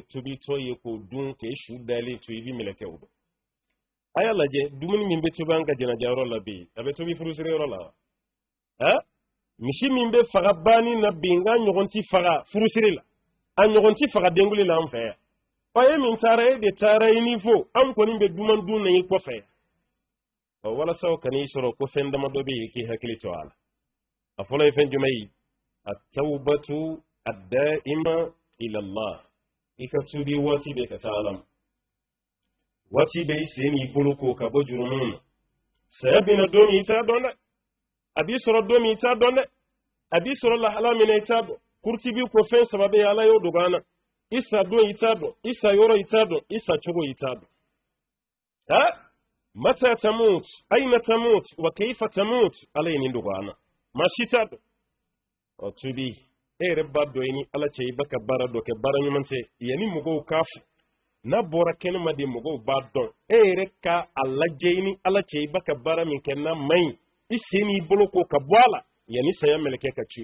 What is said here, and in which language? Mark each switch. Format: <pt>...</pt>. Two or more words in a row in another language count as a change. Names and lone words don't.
<bm>tobitɔ ye k'o dun k'e su dalen to i bɛ mɛlɛkɛ o dɔn a y'a lajɛ dumuni min bɛ tobi an ka jɛnajɛyɔrɔ la bi a bɛ tobi furusiriyɔrɔ la wa misi min bɛ faga banni na bi n ka ɲɔgɔn ti faga furusiri la a ɲɔgɔn ti faga denkuli la an fɛ yan e min taara e de taara i ni fo an kɔni bɛ duman dun na i kɔfɛ walasa kan'i sɔrɔ ko fɛn damadɔ bɛ yen k'i hakili to a la a fɔlɔ ye fɛn jumɛn ye</bm> <ar>التوبة الدائمة إلى الله</ar> <bm>i ka tubi waati bɛ ka taa ala ma waati bɛ i sen n'i bolo ko ka bɔ jurumu na saya bɛna don min i t'a dɔn dɛ a b'i sɔrɔ don min i t'a dɔn dɛ a b'i sɔrɔ lahala min na i t'a dɔn kurutibi ko fɛn saba bɛ yen ala y'o dogo an na i sa don i t'a dɔn i sa yɔrɔ i t'a dɔn i sa cogo i t'a dɔn</bm> <ar>متى تموت أين تموت وكيف تموت</ar> <bm>ala ye nin dogo an na maa si t'a dɔn ɔ tubi e yɛrɛ b'a dɔn i ni ala cɛ i bɛ ka baara dɔ kɛ baara ɲuman tɛ yanni mɔgɔw k'a fɔ n'a bɔra kɛnɛma de mɔgɔw b'a dɔn e yɛrɛ ka a lajɛ i ni ala cɛ i bɛ ka baara min kɛ n'a man ɲi i sen n'i bolo ko ka bɔ a la yanni saya mɛlɛkɛ ka ci</bm>